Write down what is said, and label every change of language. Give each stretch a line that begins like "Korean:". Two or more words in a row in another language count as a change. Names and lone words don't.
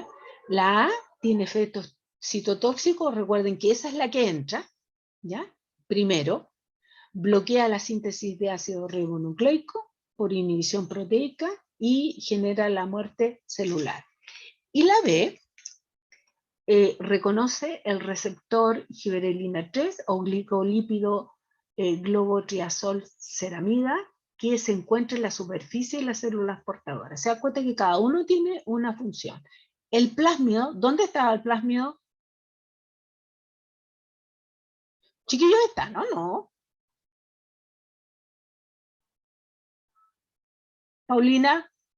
Spanish: La A tiene efectos citotóxicos, recuerden que esa es la que entra, ¿ya? Primero, bloquea la síntesis de ácido ribonucleico por inhibición proteica y genera la muerte celular. Y la B reconoce el receptor giberelina 3 o glicolípido globotriazol ceramida que se encuentra en la superficie de las células portadoras. Se da cuenta que cada uno tiene una función. El plásmido, ¿dónde estaba el plásmido? Chiquillos, ¿están o no? Paulina.